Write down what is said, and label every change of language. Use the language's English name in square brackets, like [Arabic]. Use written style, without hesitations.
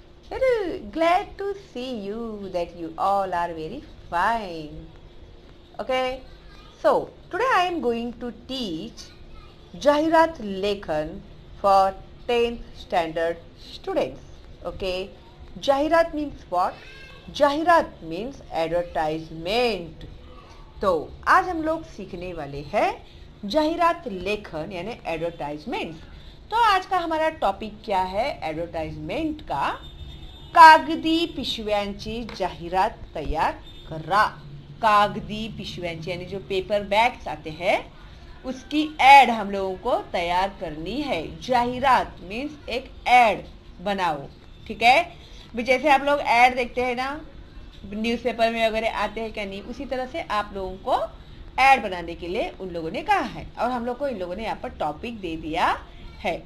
[English] Very glad to see you that you all are very fine. Okay. So today I am going to teach Jahirat Lekhan for 10th standard students. Okay. Jahirat means what? [Hindi] जाहिरात means advertisement. तो आज हम लोग सीखने वाले हैं जाहिरात लेखन यानी एडवर्टाइजमेंट. तो आज का हमारा टॉपिक क्या है एडवर्टाइजमेंट का. [Marathi] कागदी पिशव्यांची जाहिरात तैयार करा. कागदी पिशव्यांची [Hindi] यानी जो पेपर बैग्स आते हैं उसकी एड हम लोगों को तैयार करनी है. जाहिरात मीन्स एक एड बनाओ. ठीक है. जैसे आप लोग ऐड देखते हैं ना न्यूज़पेपर में वगैरह आते हैं क्या नहीं, उसी तरह से आप लोगों को ऐड बनाने के लिए उन लोगों ने कहा है और हम लोग को इन लोगों ने यहाँ पर टॉपिक दे दिया है.